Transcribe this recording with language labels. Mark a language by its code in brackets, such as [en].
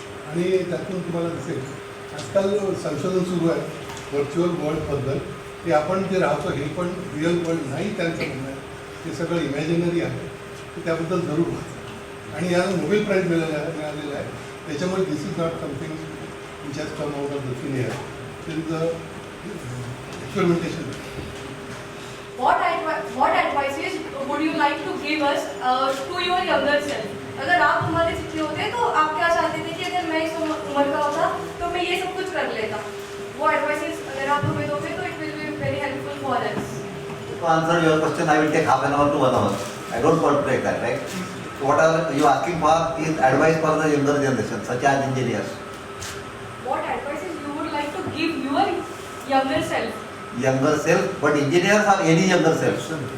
[mr] आणि त्यातून तुम्हाला दिसेल आजकाल संशोधन सुरू आहे व्हर्च्युअल वर्ल्डबद्दल, की आपण जे राहतो हे पण रिअल वर्ल्ड नाही त्यांचं म्हणणं आहे, ते सगळं इमॅजिनरी आहे. तर त्याबद्दल जरूर वाचा. आणि याला नोबेल प्राईज मिळालेलं आहे. [en] त्याच्यामुळे this is not something which has come out of the thin air. This is the experimentation. What advices would you like to give us to your younger self? [hi] अगर आप हमारे सिटी होते तो आप क्या चाहते थे कि अगर मैं इस उम्र का होता तो मैं ये सब कुछ कर लेता? वो एडवाइसेस अगर आप हमें दोगे तो [en] It will be very helpful for us. To answer your question, I will take half an hour to 1 hour. I don't want to take that, right? So what are you asking for is advice for the younger generation, such as engineers. What advices you would like to give your younger self? Younger self, but engineers or any younger self?